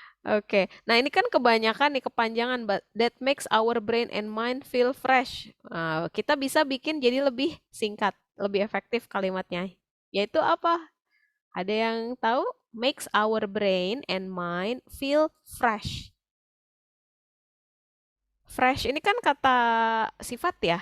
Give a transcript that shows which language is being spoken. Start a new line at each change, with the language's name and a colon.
Indonesian: Oke. Nah, ini kan kebanyakan nih kepanjangan,
English: but that makes our brain and mind feel fresh.
Indonesian: Kita bisa bikin jadi lebih singkat, lebih efektif kalimatnya. Yaitu apa? Ada yang tahu?
English: Makes our brain and mind feel fresh.
Indonesian: Fresh ini kan kata sifat ya.